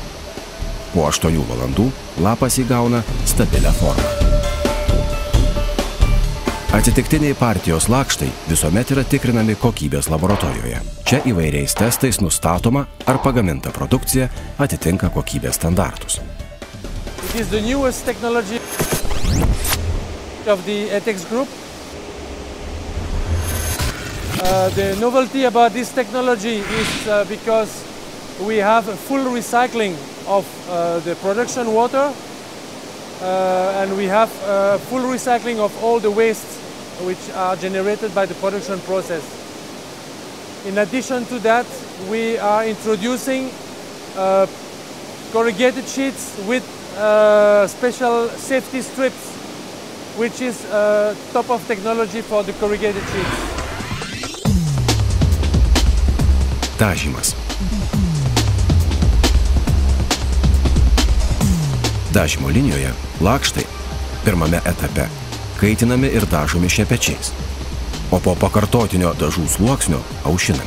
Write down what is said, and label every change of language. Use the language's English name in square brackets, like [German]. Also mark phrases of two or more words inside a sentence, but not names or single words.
[Lithuanian] Po 8 valandų lapas įgauna stabilią formą. Atsitiktiniai partijos lakštai visuomet yra tikrinami kokybės laboratorijoje. Čia įvairiais testais nustatoma, ar pagaminta produkcija atitinka kokybės standartus. [English] It is the newest technology of the ETEX group. The novelty about this technology is because we have a full recycling of the production water and we have full recycling of all the wastes which are generated by the production process. In addition to that, we are introducing corrugated sheets with special safety strips, which is top of technology for the corrugated sheets. [Lithuanian] Dažymas. Dažymo linijoje lakštai pirmame etape kaitinami ir dažomi šepečiais, o po pakartotinio dažų sluoksnio aušinami.